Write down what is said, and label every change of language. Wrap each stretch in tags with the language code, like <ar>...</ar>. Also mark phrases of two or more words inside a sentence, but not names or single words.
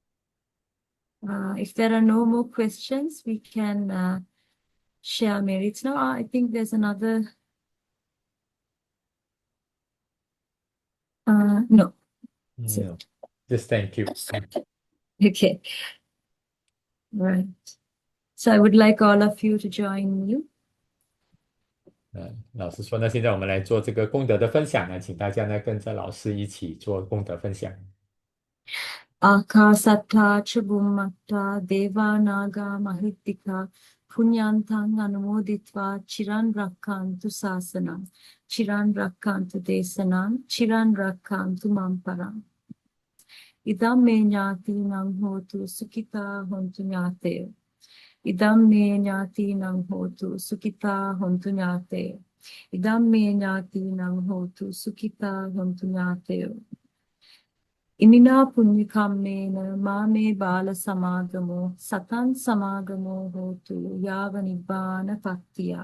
<en>If there are no more questions, we can share merits now. I think there's another. No. No, just thank you. Okay. Right. So I would like all of you to join me.</en> <zh>老师说，那现在我们来做这个功德的分享呢，请大家呢跟着老师一起做功德分享。</zh> <pi>Ākāsattā ca bhummattā devānāgā mahittikā puñyantaṃ anumoditvā chiran rakkantu sāsanam chiran rakkantu desanam chiran rakkantu mamparam idam me ñātīnaṃ hotu sukitā hontu ñāteyo idam me ñātīnaṃ hotu sukitā hontu ñāteyo idam me ñātīnaṃ hotu sukitā hontu ñāteyo Imina puñyakamena mame bala samagamo satan samagamo hotu yava nibbana pattiya.</pi>